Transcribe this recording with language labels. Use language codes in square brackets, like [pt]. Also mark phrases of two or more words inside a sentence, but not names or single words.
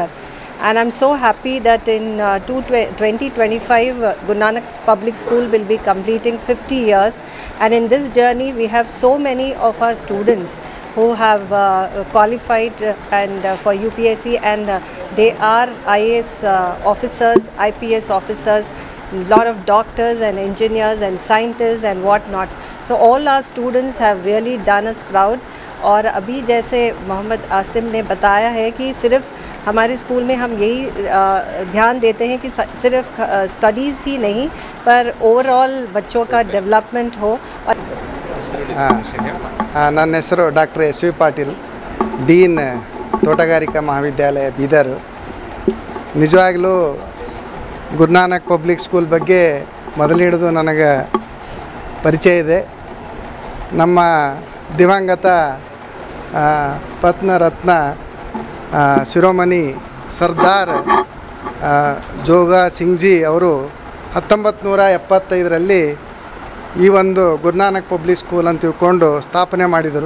[en] And I'm so happy that in 2025 Guru Nanak Public School will be completing 50 years, and in this journey we have so many of our students who have qualified and for UPSC, and they are IAS officers, IPS officers, lot of doctors and engineers and scientists and what not. So all our students have really done us proud. [hi] और अभी जैसे मोहम्मद आसिम ने बताया है कि सिर्फ हमारे स्कूल में हम यही ध्यान देते हैं कि सिर्फ स्टडीज़ ही नहीं पर ओवरऑल बच्चों का डेवलपमेंट हो। [kn] ನನ್ನ ಹೆಸರು ಡಾಕ್ಟರ್ ಎಸ್ ವಿ ಪಾಟೀಲ್, ಡೀನ್ ತೋಟಗಾರಿಕಾ ಮಹಾವಿದ್ಯಾಲಯ ಬೀದರ್. ನಿಜವಾಗ್ಲೂ ಗುರುನಾನಕ್ ಪಬ್ಲಿಕ್ ಸ್ಕೂಲ್ ಬಗ್ಗೆ ಮೊದಲು ಹಿಡಿದು ನನಗೆ ಪರಿಚಯ ಇದೆ. ನಮ್ಮ ದಿವಂಗತ ಪತ್ನರತ್ನ ಶಿರೋಮಣಿ ಸರ್ದಾರ್ ಜೋಗ ಸಿಂಗ್ಜಿ ಅವರು 1975ರಲ್ಲಿ ಈ ಒಂದು ಗುರು ನಾನಕ್ ಪಬ್ಲಿಕ್ ಸ್ಕೂಲ್ ಅಂತ ತಿಳ್ಕೊಂಡು ಸ್ಥಾಪನೆ ಮಾಡಿದರು.